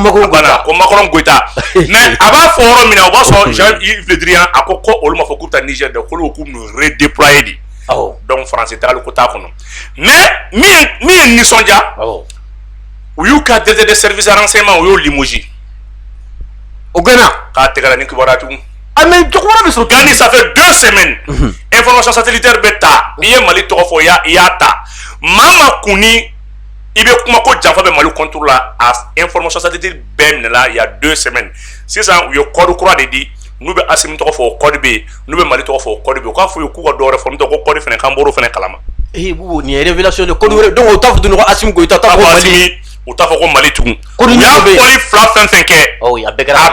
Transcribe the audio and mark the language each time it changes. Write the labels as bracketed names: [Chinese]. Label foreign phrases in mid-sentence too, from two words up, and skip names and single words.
[Bambara] Macron Goïta mais a b'a fɔ yɔrɔ min na o b'a sɔrɔ Jean-Yves Le Drian a ko olu ma fɔ k'u bɛ taa Niger de k'olu k'u bɛn'u redéployer de donc français tagali ko t'a kɔnɔ mais min ye nisɔndiya u y'u ka [French] directeur de service renseignement [Bambara] u y'o limoger o gana k'a tɛgɛra ni kibaruya tugun mais jokura bɛ sɔrɔ Gani [French] ça fait 2 semaines information satellitaire [Bambara] bɛ ta i ye Mali tɔgɔ fɔ i y'a ta maa ma kun ni i bɛ kuma ko janfa bɛ Mali contour la a [French] information satellitaire [Bambara] bɛɛ minɛla [French] il y a 2 semaines [Bambara] sisan u ye code kura de di n'u bɛ Assimi tɔgɔ fɔ o code bɛ yen n'u bɛ Mali tɔgɔ fɔ o code bɛ yen u k'a fɔ u ye k'u ka dɔ wɛrɛ fɔ n'o tɛ ko code fɛnɛ k'an bɔr'o fɛnɛ kalama bubu nin ye [French] révélation de code [Bambara] wɛrɛ donc o t'a fɔ tuguni ko Assimi Goïta t'a fɔ ko Mali u t'a fɔ ko Mali tugun code u y'a min bɛ yen fɔli fila fɛn fɛn kɛ a bɛɛ kɛra